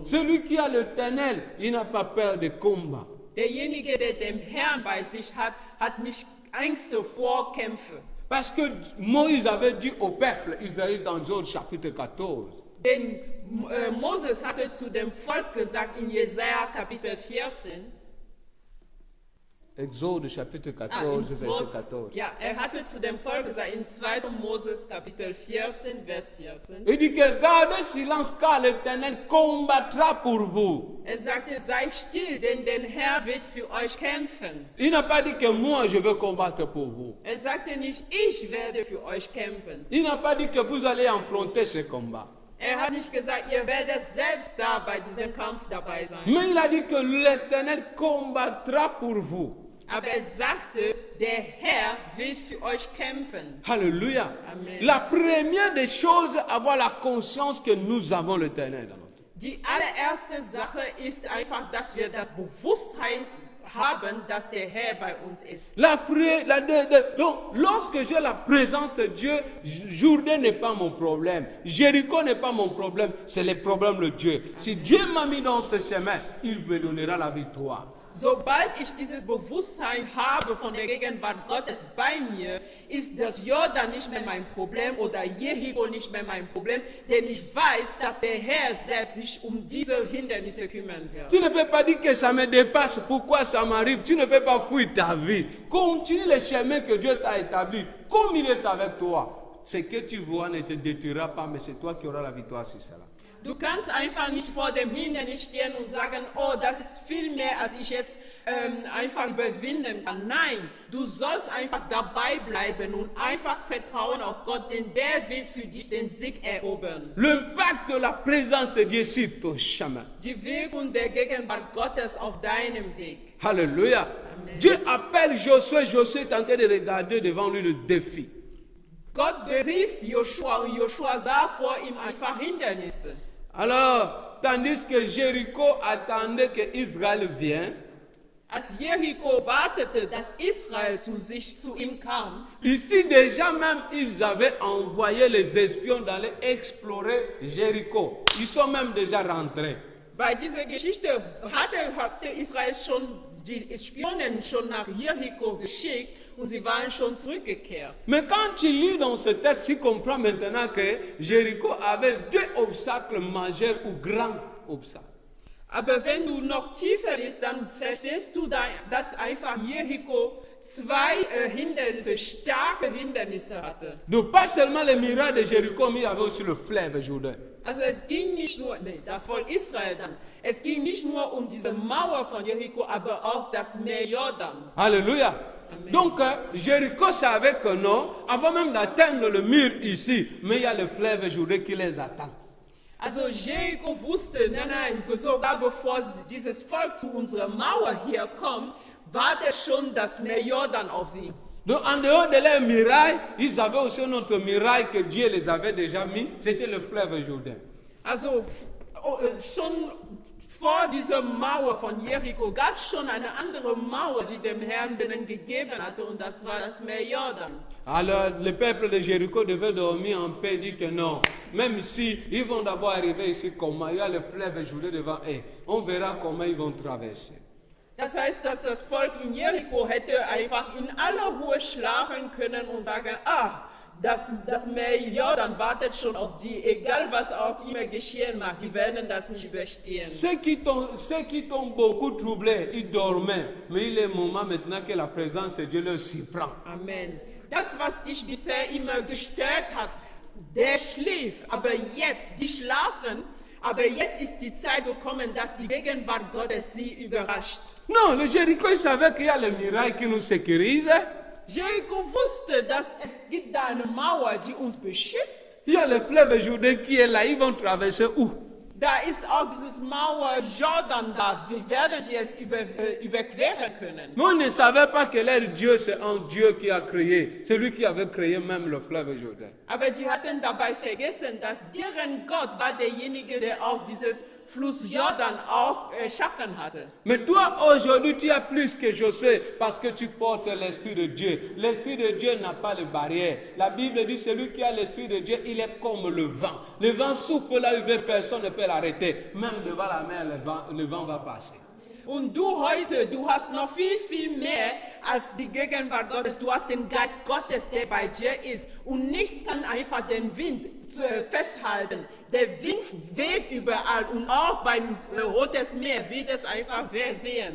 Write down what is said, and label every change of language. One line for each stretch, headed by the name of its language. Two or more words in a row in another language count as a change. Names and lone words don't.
French: Celui qui a l'Éternel, il n'a pas peur de combat.
German: Derjenige, der den Herrn bei sich hat, hat nicht Ängste vor Kämpfen.
French: Parce que Moïse avait dit au peuple Israël dans Exode chapitre 14,
German: Denn Moses hatte zu dem Volk gesagt in Jesaja Kapitel 14,
French: Exode chapitre 14, verset 14.
German: Ja, hatte zu dem Volk gesagt in 2. Moses Kapitel 14, Vers 14.
French: Il dit que gardez silence car l'Éternel combattra pour vous.
German: Sagte, sei still, denn der Herr wird für euch kämpfen.
French: Il n'a pas dit que moi je vais combattre pour vous.
German: Sagte nicht, ich werde für euch kämpfen.
French: Il n'a pas dit que vous allez affronter ce combat.
German: Hat nicht gesagt, ihr werdet selbst da bei diesem Kampf dabei sein.
French: Mais il a dit que l'Éternel combattra pour vous.
German: Aber er sagte, der Herr wird für euch kämpfen.
French: Alléluia. Amen. La première des choses, avoir la conscience que nous avons l'Éternel dans notre vie.
German: Die allererste Sache ist einfach, dass wir das Bewusstsein haben, dass der Herr bei uns ist.
French: Donc, lorsque j'ai la présence de Dieu, Jourdain n'est pas mon problème, Jéricho n'est pas mon problème, c'est le problème de Dieu. Si Dieu m'a mis dans ce chemin, il me donnera la victoire.
German: Sobald ich dieses Bewusstsein habe von der Gegenwart Gottes bei mir, ist das Jordan nicht mehr mein Problem oder Jericho nicht mehr mein Problem, denn ich weiß, dass der Herr selbst sich um diese Hindernisse kümmern wird.
French: Tu ne peux pas dire que ça me dépasse, pourquoi ça m'arrive. Tu ne peux pas fuir ta vie. Continue le chemin que Dieu t'a établi, comme il est avec toi. Ce que tu vois ne te détruira pas, mais c'est toi qui auras la victoire sur cela.
German: Du kannst einfach nicht vor dem Hindernis stehen und sagen, oh, das ist viel mehr, als ich es einfach überwinden kann. Nein, du sollst einfach dabei bleiben und einfach vertrauen auf Gott, denn der wird für dich den Sieg erobern.
French: L'impact de la présence de Dieu sur ton chemin.
German: Die Wirkung der Gegenwart Gottes auf deinem Weg.
French: Alléluia. Amen. Dieu appelle Josué. Josué est en train de regarder devant lui le défi.
German: Gott berief Joshua und Joshua sah vor ihm einfach Hindernisse.
French: Alors, tandis que Jéricho attendait que Israël vienne,
German: Als Jericho wartete, dass Israel zu ihm kam,
French: ici déjà même, ils avaient envoyé les espions d'aller explorer Jéricho. Ils sont même déjà rentrés.
German: bei dieser Geschichte hatte Israel schon die Spionen schon nach Jericho geschickt und sie waren schon zurückgekehrt.
French: Mais quand tu lis dans ce texte, tu comprends maintenant que Jéricho avait deux obstacles majeurs ou grands obstacles.
German: Aber wenn du noch tiefer liest, dann verstehst du, dass einfach Jericho zwei Hindernisse, starke Hindernisse hatte.
French: Donc pas seulement les miracles de Jéricho, mais il y avait aussi le fleuve Jourdain.
German: Also es ging nicht nur, das Volk Israel dann, es ging nicht nur um diese Mauer von Jericho, aber auch das Meer Jordan.
French: Alléluia. Amen. Donc Jéricho savait que non, avant même d'atteindre le mur ici, mais il y a le fleuve Jourdain qui les attend.
German: Also Jericho wusste, nein, sogar bevor dieses Volk zu unserer Mauer hier kommt, wartet schon das Meer Jordan auf sie.
French: Donc en dehors de leur miraille, ils avaient aussi un autre miraille que Dieu les avait déjà mis, c'était le fleuve Jourdain.
German: Also schon vor dieser Mauer von Jericho gab es schon eine andere Mauer, die dem Herrn denen gegeben hatte, und das war das Meer Jordan.
French: Alors le peuple de Jéricho devait dormir en paix, dit que non, même si ils vont d'abord arriver ici comment, il y a le fleuve Jourdain devant eux, on verra comment ils vont traverser.
German: Das heißt, dass das Volk in Jericho hätte einfach in aller Ruhe schlafen können und sagen, das Meer Jordan wartet schon auf die, egal was auch immer geschehen mag, die werden das nicht überstehen.
French: Ceux qui t'ont beaucoup troublé, ils dormaient, mais il est moment maintenant que la présence de Dieu leur surprend. Amen.
German: Das, was dich bisher immer gestört hat, der schlief, aber jetzt, die schlafen, aber jetzt ist die Zeit gekommen, dass die Gegenwart Gottes sie überrascht.
French: Non, le Jéricho, il savait qu'il y a le miracle qui nous sécurise.
German: Jericho wusste, dass es gibt da eine Mauer, die uns beschützt.
French: Il y a le fleuve Jourdain qui est là, ils vont traverser où?
German: Da ist auch dieses Mauer Jordan da. Wie werden sie es überqueren können?
French: Mais on ne savait pas que leur Dieu, c'est un Dieu qui a créé. C'est lui qui avait créé même le fleuve Jourdain.
German: Aber sie hatten dabei vergessen, dass deren Gott war derjenige, der auch dieses Fluss Jordan auch erschaffen hatte.
French: Mais toi, aujourd'hui, tu as plus que Josué parce que tu portes l'Esprit de Dieu. L'Esprit de Dieu n'a pas de barrière. La Bible dit, celui qui a l'Esprit de Dieu, il est comme le vent. Le vent souffle là où personne ne peut l'arrêter. Même devant la mer, le vent va passer.
German: Und du heute, du hast noch viel mehr als die Gegenwart Gottes. Du hast den Geist Gottes, der bei dir ist. Und nichts kann einfach den Wind festhalten. Der Wind weht überall. Und auch beim Rotes Meer wird es einfach wehen.